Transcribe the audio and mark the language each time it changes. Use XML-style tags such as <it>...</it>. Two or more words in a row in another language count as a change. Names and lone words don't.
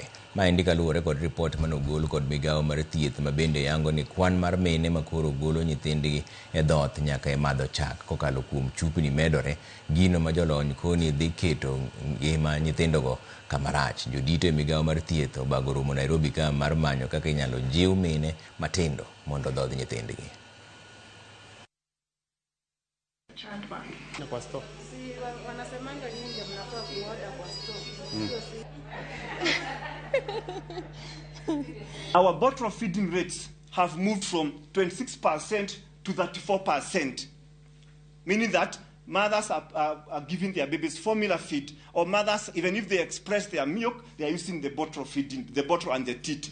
<luo>Maendi kaluwore kod ripot manogol kod migawo mar thieth mabende yango ni kwan mar mine makoro golo nyithindgi e dhoth nyaka e madho chak kokalo kuom chupni medore, gino ma jolony koni dhi keto ngima nyithindogo kamarach. Jodito e migawo mar thieth obago romo Nairobi ka mar manyo kaka inyalo jiw mine matindo mondo dhodh nyithindgi.</luo> <en>Our bottle feeding rates have moved from 26% to 34%, meaning that mothers are giving their babies formula feed, or mothers, even if they express their milk, they are using the bottle feeding, the bottle and the teat.</en>